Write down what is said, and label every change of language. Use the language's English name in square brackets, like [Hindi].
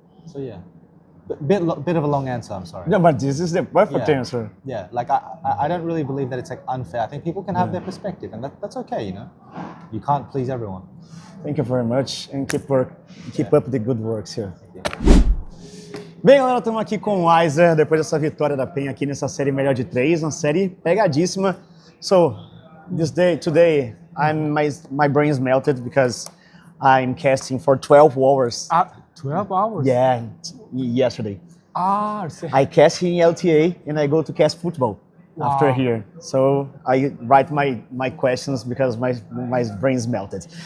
[English] So yeah, bit of a long answer. I'm sorry. No, but this is the perfect answer. Yeah, like I don't really believe that it's like unfair. I think people can have their perspective, and that's okay. You know, you can't please everyone. Thank you very much, and keep up the good works here. [Portuguese] Bem, galera, estamos aqui com o Isa, depois dessa vitória da PEN aqui nessa série melhor de 3, uma série pegadíssima. [English] So, today, my brain is melted because I'm casting for 12 hours. 12 hours? Yeah, yesterday. So I cast in LTA and I go to cast football after here. So I write my questions because my brain is melted.